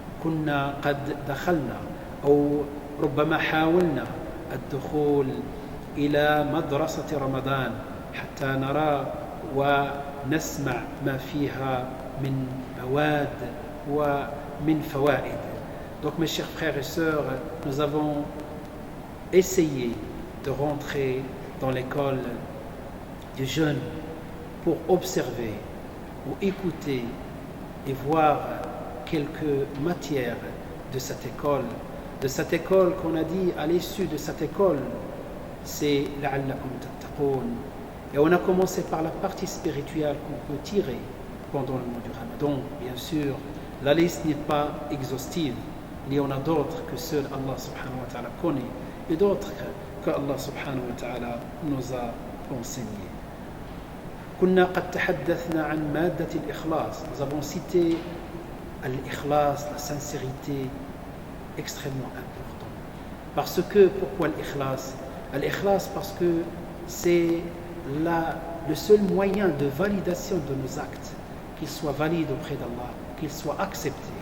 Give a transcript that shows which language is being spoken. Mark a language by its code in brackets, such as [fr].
[ar] كنا قد دخلنا أو ربما حاولنا الدخول إلى مدرسة رمضان حتى نرى ونسمع ما فيها من مواد ومن فوائد. [fr] Donc mes chers frères et sœurs, nous avons essayé de rentrer dans l'école du jeûne pour observer ou écouter et voir quelques matières de cette école. De cette école qu'on a dit, à l'issue de cette école, c'est [ar] la'allakum tattaqoun. [fr] Et on a commencé par la partie spirituelle qu'on peut tirer pendant le mois du Ramadan. Bien sûr, la liste n'est pas exhaustive. Il y en a d'autres que seul Allah [ar] subhanahu wa ta'ala [fr] connaît et d'autres que Allah subhanahu wa ta'ala nous a enseignés. [ar] كنا قد تحدثنا عن مادة الإخلاص. [fr] Nous avons cité l'ikhlas, la sincérité, extrêmement important. Parce que, pourquoi l'ikhlas? L'ikhlas parce que c'est le seul moyen de validation de nos actes, qu'ils soient valides auprès d'Allah, qu'ils soient acceptés.